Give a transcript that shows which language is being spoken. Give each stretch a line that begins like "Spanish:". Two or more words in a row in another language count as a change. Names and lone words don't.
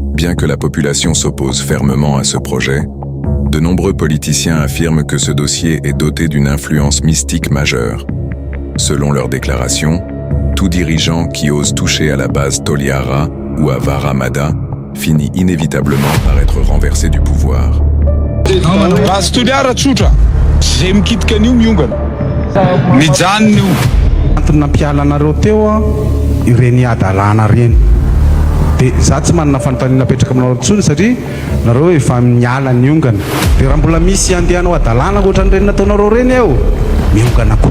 French: Bien que la population s'oppose fermement à ce projet, de nombreux politiciens affirment que ce dossier est doté d'une influence mystique majeure. Selon leurs déclarations, tout dirigeant qui ose toucher à la base Toliara ou à Vara Mada finit inévitablement par être renversé du pouvoir.
Malagasy: Base Toliara tsotra, zay mikitika an'io miongana. Mijanona io. Antony nampiala anareo teo a ireny adalana reny. Dia za tsy manana fanontaniana napetraka aminareo intsony satria nareo efa miala niongana. Dia raha mbola misy andehanao adalana ohatran'ireny nataonareo reny eo, miongana koa.